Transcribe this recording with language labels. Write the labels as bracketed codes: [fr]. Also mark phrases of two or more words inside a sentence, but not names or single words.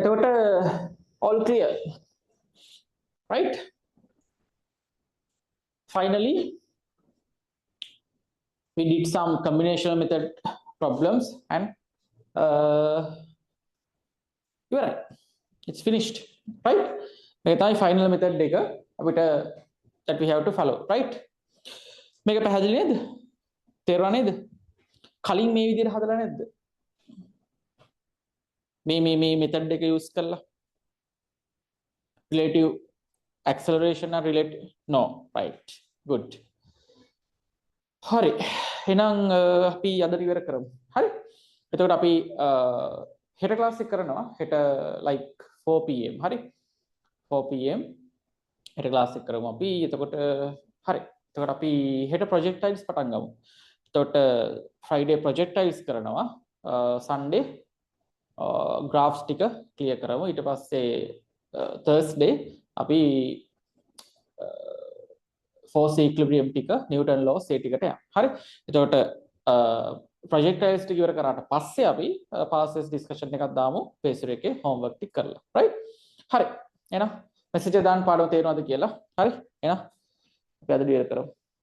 [si] එතකොට [en] all clear, right? Finally, we did some combinational method problems and you are right, it's finished, right? [si] මේක තමයි [en] final method [si] එක අපිට [en] that we have to follow, right? [si] මේක පැහැදිලි නේද? තේරුණා නේද? කලින් මේ විදිහට හදලා නැද්ද? මේ method එක use කරලා [en] relative acceleration or relative, no, right, good. [si] හරි, එහෙනම් අපි අද ඉවර කරමු. හරි, එතකොට අපි හෙට ක්ලාස් එක කරනවා හෙට like 4 pm. හරි, 4 pm හෙට ක්ලාස් එක කරමු අපි. එතකොට හරි, එතකොට අපි හෙට projectiles පටන් ගමු. එතකොට Friday projectiles කරනවා, Sunday graphs ටික clear කරමු. ඊට පස්සේ Thursday අපි [en] force equilibrium [si] ටික [en] Newton laws [si] ඒ ටිකට යනවා. හරි, එතකොට projectiles ටික ඉවර කරාට පස්සේ අපි [en] passes discussion [si] එකක් දාමු paper එකේ homework ටික කරලා. right? හරි, එහෙනම් message එක දාන්න පාඩම තේරෙනවද කියලා. හරි, එහෙනම් අපි අද ඉවර කරමු.